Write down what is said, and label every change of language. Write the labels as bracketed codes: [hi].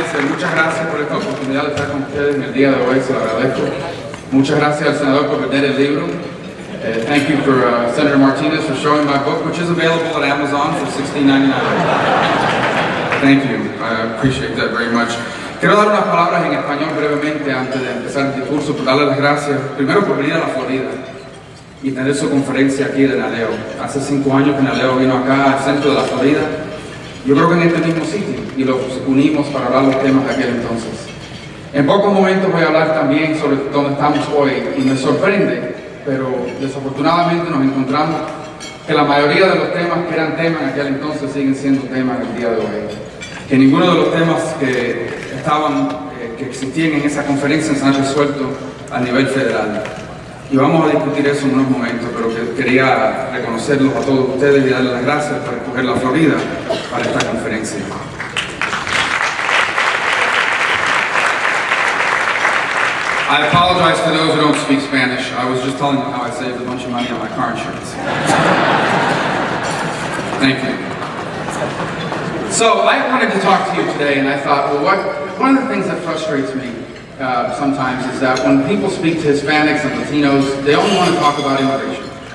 [es] Muchas gracias por esta oportunidad de estar con ustedes en el día de hoy, se lo agradezco. Muchas gracias al senador por vender el libro. [en] Thank you for Senator Martinez for showing my book, which is available at Amazon for $16.99. Thank you, I appreciate that very much. [es] Quiero dar unas palabras en español brevemente antes de empezar el discurso, por darle las gracias, primero por venir a la Florida y tener su conferencia aquí de NALEO. Hace 5 años que NALEO vino acá al centro de la Florida. Yo creo que en este mismo sitio, y los unimos para hablar los temas de aquel entonces. En pocos momentos voy a hablar también sobre dónde estamos hoy, y me sorprende, pero desafortunadamente nos encontramos que la mayoría de los temas que eran temas en aquel entonces siguen siendo temas en el día de hoy. Que ninguno de los temas que existían en esa conferencia se han resuelto a nivel federal. Y vamos a discutir eso en unos momentos, pero quería reconocerlos a todos ustedes y darles las gracias por escoger la Florida para esta conferencia. [en] I apologize for those who don't speak Spanish. I was just telling them how I saved a bunch of money on my car insurance. Thank you. So I wanted to talk to you today, and I thought, well, one of the things that frustrates me sometimes is that when people speak to Hispanics and Latinos, they only want to talk about immigration.